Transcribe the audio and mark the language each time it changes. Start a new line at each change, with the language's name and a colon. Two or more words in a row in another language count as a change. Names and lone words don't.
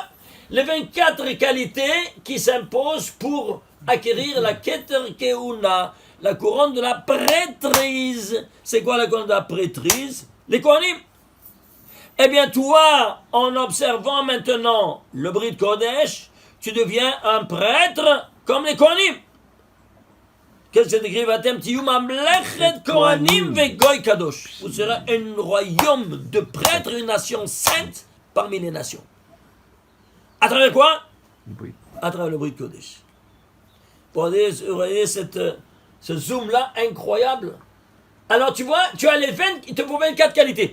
French: Les 24 qualités qui s'imposent pour acquérir la
Hebrew: כתר כהונה,
French: la couronne de la prêtrise. C'est quoi la couronne de la prêtrise? Les Kohanim. Eh bien, toi, en observant maintenant le
Hebrew: ברית קודש,
French: tu deviens un prêtre comme les Kohanim. Qu'est-ce que c'est écrit?
Hebrew: ואתם תהיו ממלכת כהנים וגוי קדוש.
French: Vous serez un royaume de prêtres, une nation sainte parmi les nations. À travers quoi? À travers le
Hebrew: ברית קודש.
French: Vous voyez ce zoom-là incroyable. Alors tu vois, tu as il te faut 24 qualités.